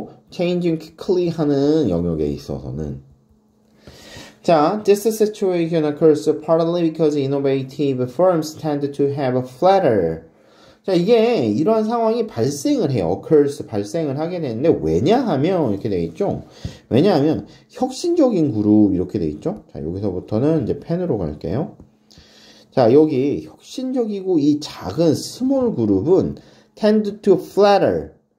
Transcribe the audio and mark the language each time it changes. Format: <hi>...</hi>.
<en>changing quickly</en> <ko>하는 영역에 있어서는.</ko> <en>자, this situation occurs partly because innovative firms tend to have a flatter.</en> <ko>자, 이게 이러한 상황이 발생을 해요. 발생을 하게 되는데 왜냐하면 이렇게 돼 있죠. 왜냐하면 혁신적인 그룹 이렇게 돼 있죠. 자, 여기서부터는 이제 펜으로 갈게요. 자, 여기 혁신적이고 이 작은 스몰 그룹은</ko> <en>tend to flatter.</en>